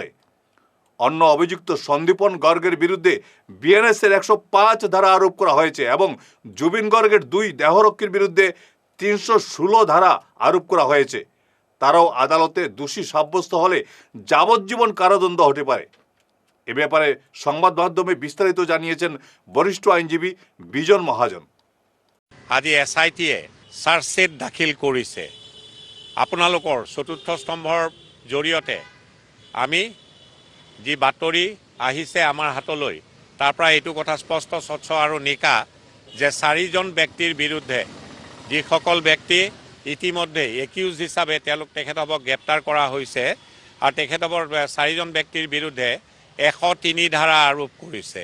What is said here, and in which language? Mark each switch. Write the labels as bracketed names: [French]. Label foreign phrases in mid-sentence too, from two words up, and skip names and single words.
[Bangla] অন্য অভিযুক্ত সন্দীপন গর্গের বিরুদ্ধে বিএনএসের 105 ধারা আরোপ করা হয়েছে এবং জুবিন গর্গের 2 দেহরক্ষীর বিরুদ্ধে 316 ধারা আরোপ করা হয়েছে। তারাও আদালতে দোষী সাব্যস্ত হলে যাবজ্জীবন কারাদণ্ড হতে পারে। এ ব্যাপারে সংবাদ মাধ্যমে বিস্তারিত জানিয়েছেন বরিষ্ঠ আইনজীবী বিজন মহাজন। [Assamese] আজি এছআইটিয়ে চাৰ্জশ্বিট দাখিল কৰিছে। আপোনালোকৰ চতুৰ্থ স্তম্ভৰ জৰিয়তে আমি যি বাতৰি আহিছে আমাৰ হাতলৈ, তাৰ পৰা এইটো কথা স্পষ্ট, স্বচ্ছ আৰু নিকা যে 4জন ব্যক্তিৰ বিৰুদ্ধে যিসকল ব্যক্তি ইতিমধ্যে একিউজ হিচাপে তেখেতক গ্ৰেপ্তাৰ কৰা হৈছে আৰু তেখেতকৰ 4জন ব্যক্তিৰ বিৰুদ্ধে 103 ধাৰা আৰোপ কৰিছে।